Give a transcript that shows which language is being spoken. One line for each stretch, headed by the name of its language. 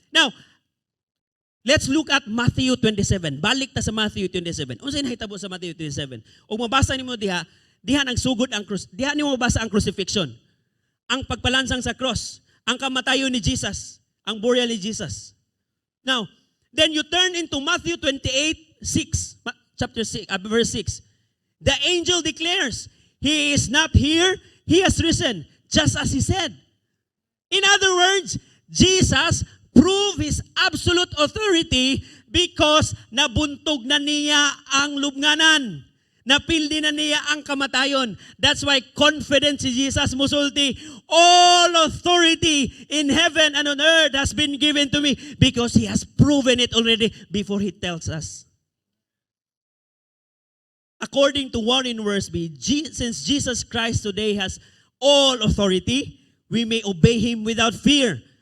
English: Now, let's look at Matthew 27.
Cebuano: Balik ta sa Matthew 27. Unsay nahitabo sa Matthew 27? Og mabasa nimo diha nang sugod ang cross. Diha nimo mabasa ang crucifixion. Ang pagpalansang sa cross, ang kamatayon ni Jesus, ang burial ni Jesus.
English: Now, then you turn into Matthew 28:6, chapter 6, verse 6. The angel declares, He is not here, He has risen, just as He said. In other words, Jesus proved His absolute authority because
Cebuano: nabuntog na niya ang lubnganan. Napildi na niya ang kamatayon.
English: That's why confident
Cebuano: si Jesus musulti,
English: all authority in heaven and on earth has been given to me because He has proven it already before He tells us. According to Warren Wiersbe, since Jesus Christ today has all authority, we may obey Him without fear.